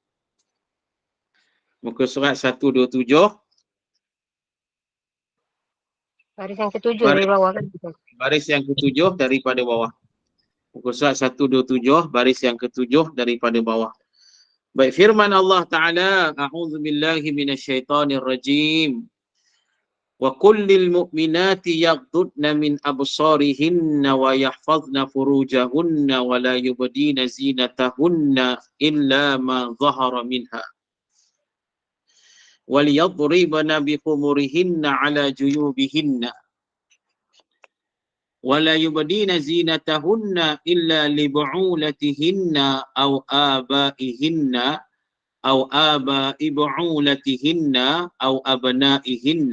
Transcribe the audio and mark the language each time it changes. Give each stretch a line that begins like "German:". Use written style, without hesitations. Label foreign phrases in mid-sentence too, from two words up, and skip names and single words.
Malay: Muka surat 127. Baris yang ketujuh dari bawah kan? Baris yang ketujuh daripada bawah. Muka surat 127, baris yang ketujuh daripada bawah. Baik, firman Allah Ta'ala,
Arabic: أعوذ بالله من الشيطان الرجيم. وقل للمؤمنات يغضضن من أبصارهن ويحفظن فروجهن ولا يبدين زينتهن إلا ما ظهر منها. وَلْيَضْرِبْنَ بِخُمُرِهِنَّ عَلَى جُيُوبِهِنَّ وَلَا يُبْدِينَ زِينَتَهُنَّ إِلَّا لِبُعُولَتِهِنَّ أَوْ آبَائِهِنَّ أَوْ آبَاءِ بُعُولَتِهِنَّ أَوْ أَبْنَائِهِنَّ